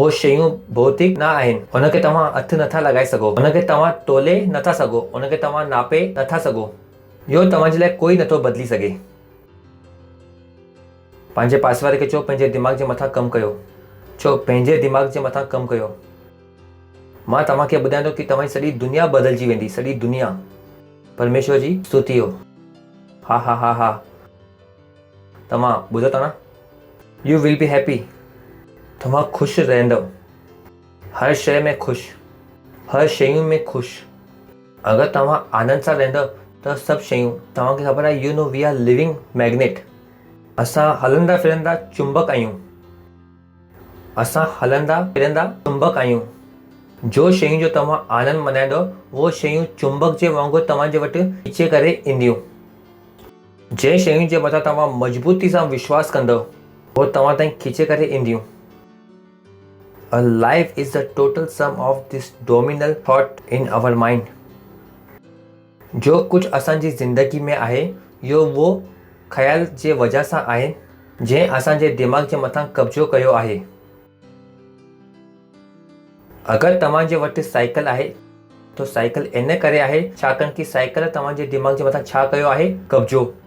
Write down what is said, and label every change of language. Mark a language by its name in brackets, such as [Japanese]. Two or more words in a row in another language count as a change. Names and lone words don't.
[Sindhi] उहो शयूं भौतिक न आहिनि, हुनखे तव्हां हथु नथा लॻाए सघो, हुनखे तव्हां तोले नथा सघो, हुनखे तव्हां नापे नथा सघो। इहो तव्हांजे लाइ कोई नथो बदिली सघे। पंहिंजे पासे वारे खे चओ पंहिंजे दिमाग़ जे मथां कमु कयो। चओ पंहिंजे दिमाग़ जे मथां कमु कयो। मां तव्हांखे ॿुधायां थो कि तव्हांजी सॼी दुनिया बदिलजी वेंदी, सॼी दुनिया। परमेश्वर जी स्तुति हो। हा हा हा हा, तव्हां ॿुधो था न। [English] You will be happy. [Sindhi] तव्हां ख़ुशि रहंदव, हर शइ में ख़ुशि, हर शयूं में ख़ुशि। अगरि तव्हां आनंद सां रहंदव त सभु शयूं, तव्हांखे ख़बर आहे, [English] You know we are living magnet. [Sindhi] असां हलंदा फिरंदा चुंबक आहियूं। असां हलंदा फिरंदा चुंबक आहियूं। जो शयूं जो तव्हां आनंद मनाईंदव उहो शयूं चुंबक जे वांगुरु तव्हांजे वटि खीचे करे ईंदियूं। जंहिं शयुनि जे मथां तव्हां मज़बूती सां विश्वास कंदव उहो तव्हां ताईं खीचे करे ईंदियूं। [English] A life is the total sum of this dominal thought in our mind. [Sindhi] जो कुझु असांजी ज़िंदगी में आहे इहो उहो ख़्याल जे वजह सां आहे जंहिं असांजे दिमाग़ जे मथां कब्ज़ो कयो आहे। अगरि तव्हांजे वटि साइकिल आहे त साइकिल इन करे आहे छाकाणि कि साइकिल तव्हांजे दिमाग़ जे मथां छा कयो आहे, कब्ज़ो।